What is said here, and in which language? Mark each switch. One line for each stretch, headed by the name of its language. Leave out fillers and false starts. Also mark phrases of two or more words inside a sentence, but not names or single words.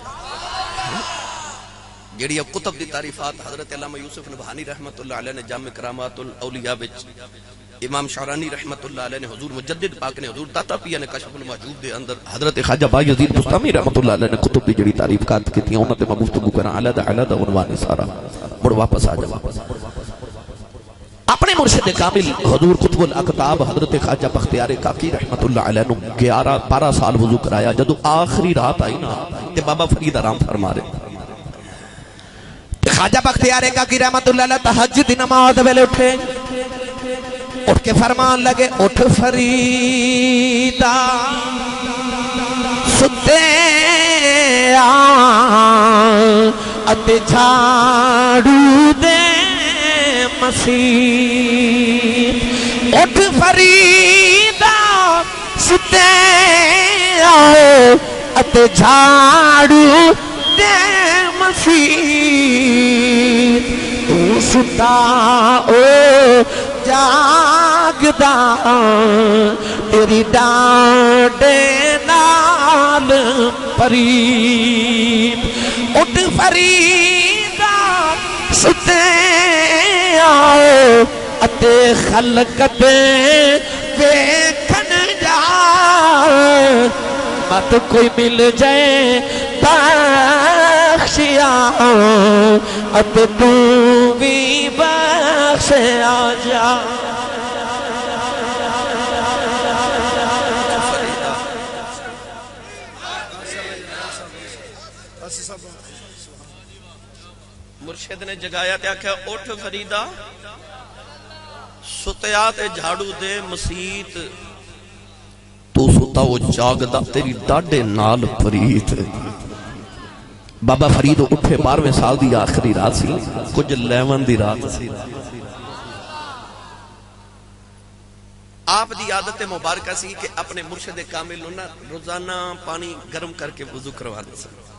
Punjabi: جڑی اب کتب دی تعریفات حضرت علامہ یوسف نبہانی
Arabic: رحمت اللہ علیہ
Punjabi: نے جامع کرامات الاولیاء وچ، امام شعرانی
Arabic: رحمت اللہ علیہ
Punjabi: نے، حضور مجدد پاک نے، حضور داتا پیا نے کشف المحجوب دے اندر، حضرت خواجہ بایزید بستامی
Arabic: رحمت اللہ علیہ
Punjabi: نے کتب دی جڑی تعریفات کیتیاں انہاں تے میں گفتگو کراں. علیحدہ عنوان سارا مڑ واپس آ جا. اپنے مرشد کامل حضور قطب الاقطاب حضرت خواجہ بختیار کاکی
Arabic: رحمت اللہ علیہ
Punjabi: نے 12 سال وضو کرایا. جدو آخری رات آئی نا تے بابا فرید آرام فرما رہے. خواجہ بختیار کاکی
Arabic: رحمت اللہ علیہ
Punjabi: تہجد دی نماز ویلے اٹھے، اٹھ کے فرمان لگے اٹھ فریدہ ستے اتے جھاڑو دے مسیح. اٹھ فریدہ ستے اتے جھاڑو دے مسیح. تو ستا او جاگدا تیری ڈانڈے نال پرید. اٹھ فریدہ ستے آؤ اتے خلقت ویکھن جا. مت کوئی مل جائے بخشیا اتے تو بھی بخشیا جا. مرشد نے جگایا تے آکھیا اٹھ فریدہ ستیا تے جھاڑو دے مسیت. تو ستا وہ جاگدا تیری ڈاڈے نال فرید. بابا فرید اٹھے 12ویں سال دی آخری رات سی، کچھ لیون دی رات سی. آپ دی عادت مبارکہ سی کہ اپنے مرشد کامل روزانہ پانی گرم کر کے وضو کروانا سی.